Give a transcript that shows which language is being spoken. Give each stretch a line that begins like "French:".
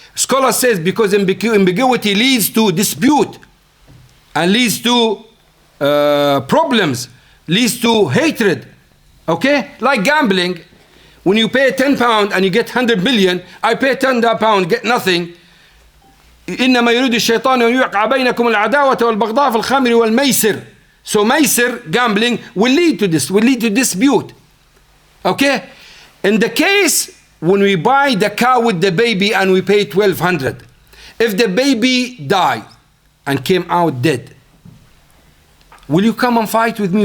English: Scholar says because ambiguity leads to dispute and leads to problems, leads to hatred. Okay? Like gambling. When you pay £10 and you get 100 million, I pay £10, get nothing.
Arabic: إنما يريد الشيطان أن يوقع بينكم العداوة والبغضاء في الخمر والميسر.
English: So meisir, gambling, will lead to this, will lead to dispute. Okay? In the case when we buy the cow with the baby and we pay 1,200, If the baby died and came out dead, will you come and fight with me?